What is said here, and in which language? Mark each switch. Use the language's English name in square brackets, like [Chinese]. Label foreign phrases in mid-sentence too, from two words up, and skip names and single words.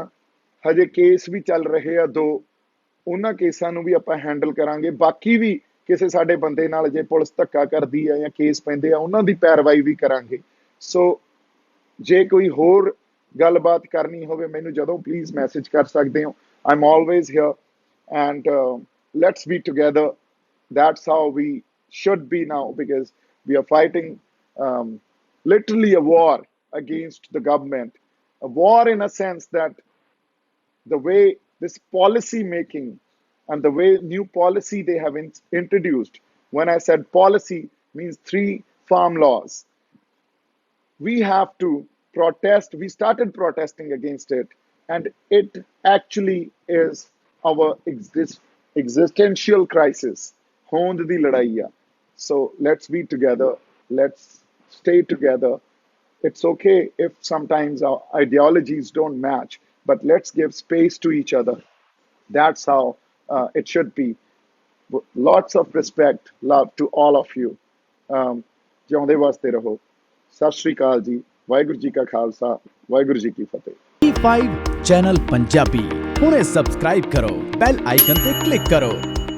[Punjabi] ਹਜੇ ਕੇਸ ਵੀ ਚੱਲ ਰਹੇ ਆ 2, ਉਹਨਾਂ ਕੇਸਾਂ ਨੂੰ ਵੀ ਆਪਾਂ ਹੈਂਡਲ ਕਰਾਂਗੇ। ਬਾਕੀ ਵੀ ਕਿਸੇ ਸਾਡੇ ਬੰਦੇ ਨਾਲ ਜੇ ਪੁਲਿਸ ਧੱਕਾ ਕਰਦੀ ਆ ਜਾਂ ਕੇਸ ਪੈਂਦੇ ਆ, ਉਹਨਾਂ ਦੀ ਪੈਰਵਾਈ ਵੀ ਕਰਾਂਗੇ। ਸੋ ਜੇ ਕੋਈ ਹੋਰ ਗੱਲਬਾਤ ਕਰਨੀ ਹੋਵੇ ਮੈਨੂੰ ਜਦੋਂ ਪਲੀਜ਼ ਮੈਸੇਜ ਕਰ ਸਕਦੇ ਹੋ। [English] I'm always here and let's be together. That's how we should be now, because we are fighting literally a war against the government. A war in a sense that the way this policy making and the way new policy they have introduced. When I said policy, means 3 farm laws. We have to protest. We started protesting against it, and it actually is our existential crisis. [Punjabi] ਹੋਂਦ ਦੀ ਲੜਾਈ ਹੈ. [English] So let's be together. Let's stay together. It's okay if sometimes our ideologies don't match, but let's give space to each other. That's how it should be. Lots of respect, love to all of you. [Punjabi] ਜਿਉਂਦੇ ਵਸਦੇ ਰਹੋ. ਸਤਿ ਸ਼੍ਰੀ ਅਕਾਲ ਜੀ. ਵਾਹਿਗੁਰੂ ਜੀ ਕਾ ਖਾਲਸਾ, ਵਾਹਿਗੁਰੂ ਜੀ ਕੀ ਫਤਿਹ. E5 ਚੈਨਲ ਪੰਜਾਬੀ ਹੁਣੇ ਸਬਸਕ੍ਰਾਈਬ ਕਰੋ, [English] bell icon [Punjabi] ਤੇ ਕਲਿੱਕ ਕਰੋ.